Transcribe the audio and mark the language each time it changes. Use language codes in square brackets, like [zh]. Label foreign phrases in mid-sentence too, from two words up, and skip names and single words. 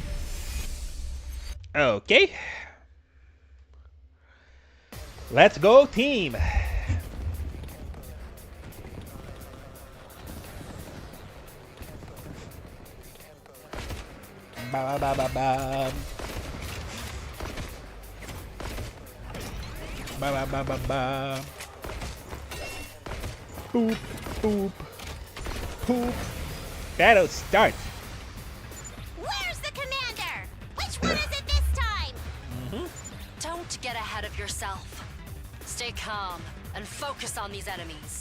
[en] Okay. Let's go, team! Ba ba ba ba ba. Ba ba ba ba ba. Boop, boop. Poop. Battle start. Where's the commander? Which one is it this time? Don't get ahead of yourself. Stay calm and focus on these enemies.